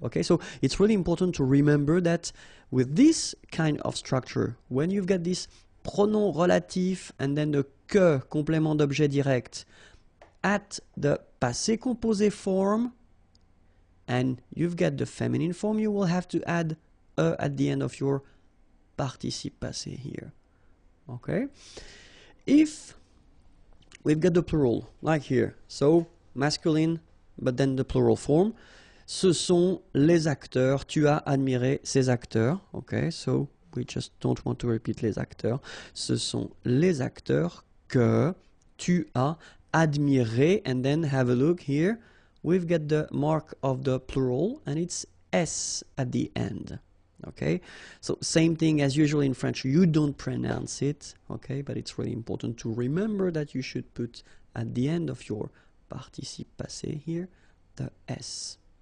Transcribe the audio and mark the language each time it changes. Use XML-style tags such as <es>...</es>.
<en>Okay, so it's really important to remember that with this kind of structure, when you've got this pronom relatif and then the que, complément d'objet direct, at the passé composé form, and you've got the feminine form, you will have to add at the end of your participe passé here. Okay, if we've got the plural, like here. So, masculine, but then the plural form.</en> <fr>Ce sont les acteurs. Tu as admiré ces acteurs.</fr> <en>Okay, so we just don't want to repeat les acteurs.</en> <fr>Ce sont les acteurs que tu as admiré.</fr> <en>And then have a look here. We've got the mark of the plural, and it's S at the end. Okay, so same thing as usual in French, you don't pronounce it, okay, but it's really important to remember that you should put at the end of your participe passé here the S.</en>